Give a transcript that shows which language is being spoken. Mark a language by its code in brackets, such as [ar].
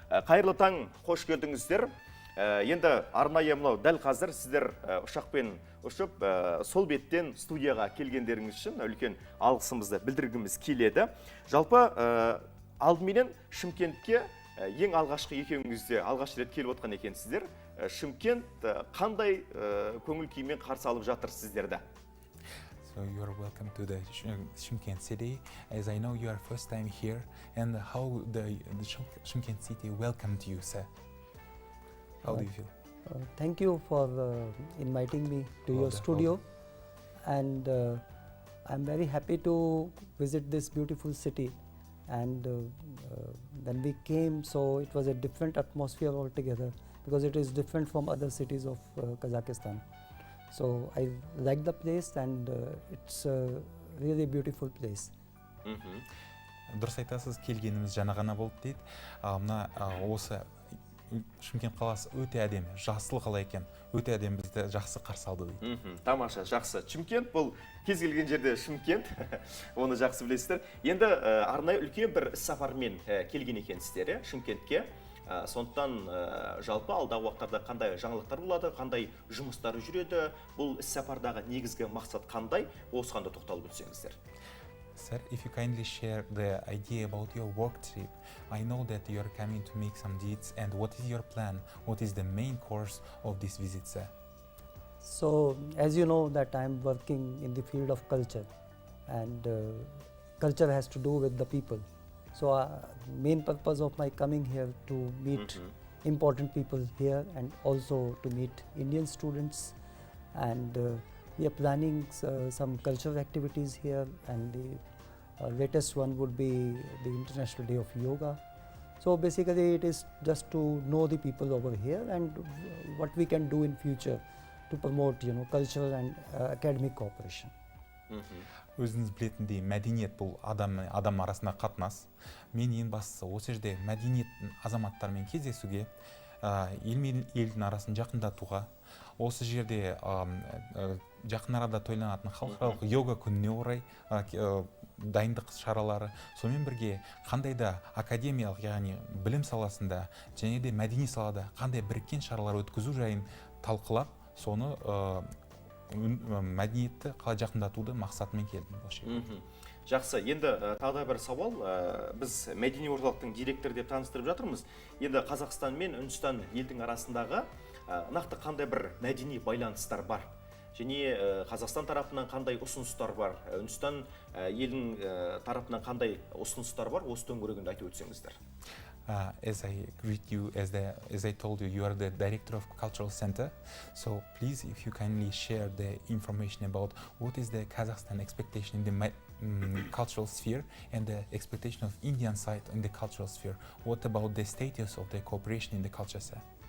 [kk] Қайырлы таң, қош келдіңіздер. Енді арнайы мынау дәл қазір сіздер ұшақпен ұшып, сол беттен студияға келгендеріңіз үшін үлкен алғысымызды білдіргіміз келеді. Жалпы алдыменен Шымкентке ең алғашқы екеуіңізде алғаш рет келіп отқан екенсіздер. Шымкент қандай көңіл күймен қарсы алып жатыр сіздерді? [en] So you are welcome to the Shymkent city. As I know you are first time here, and how the Shymkent city welcomed you, sir. How do you feel? Thank you for inviting me to your studio, and I'm very happy to visit this beautiful city. And when we came, so it was a different atmosphere altogether because it is different from other cities of Kazakhstan. So I like the place, and it's a really beautiful place. [kk] Дұрыс айтасыз, келгеніміз жаңа ғана болды дейді. Мына осы Шымкент қаласы өте әдемі, жасыл қала екен, өте әдемі, бізді жақсы қарсы алды дейді. Тамаша, жақсы. Шымкент бұл кез келген жерде Шымкент, оны жақсы білесіздер. Енді арнайы үлкен бір іс-сапармен келген екенсіздер Шымкентке. Сондықтан жалпы алдағы уақыттарда қандай жаңалықтар болады, қандай жұмыстары жүреді, бұл іс-сапардағы негізгі мақсат қандай, осыған да тоқталып өтсеңіздер. [en] Sir, if you kindly share the idea about your work trip, I know that you are coming to make some deeds, and what is your plan? What is the main course of this visit, sir? So, as you know that I am working in the field of culture, and culture has to do with the people. So, main purpose of my coming here to meet important people here, and also to meet Indian students, and we are planning some cultural activities here, and the latest one would be the International Day of Yoga. So basically it is just to know the people over here and what we can do in future to promote, cultural and academic cooperation. [kk] Өзіңіз білетіндей, мәдениет бұл адам арасында қатынас. Мен ең бастысы осы жерде мәдениеттің азаматтармен кездесуге, ел мен елдің арасын жақындатуға, осы жерде жақын арада тойланатын халықаралық йога күніне орай дайындық шаралары, сонымен бірге қандай да академиялық, яғни білім саласында және де мәдени салада қандай біріккен шаралар өткізу жайын талқылап, соны мәдениетті қалай жақындатуды мақсатымен келдім. Жақсы, енді тағы бір сауал, біз мәдени орталықтың директоры деп таныстырып жатырмыз. Енді Қазақстан мен Үндістан елдің арасындағы нақты қандай бір мәдени байланыстар бар? Және Қазақстан тарапынан қандай ұсыныстар бар? Үндістан елдің тарапынан қандай ұсыныстар бар? Осы төңірегінде айтып өтсеңіздер. [en] As I greet you, as I told you, you are the director of Cultural Center. So please, if you kindly share the information about what is the Kazakhstan expectation in the cultural sphere and the expectation of Indian side in the cultural sphere. What about the status of the cooperation in the culture sector?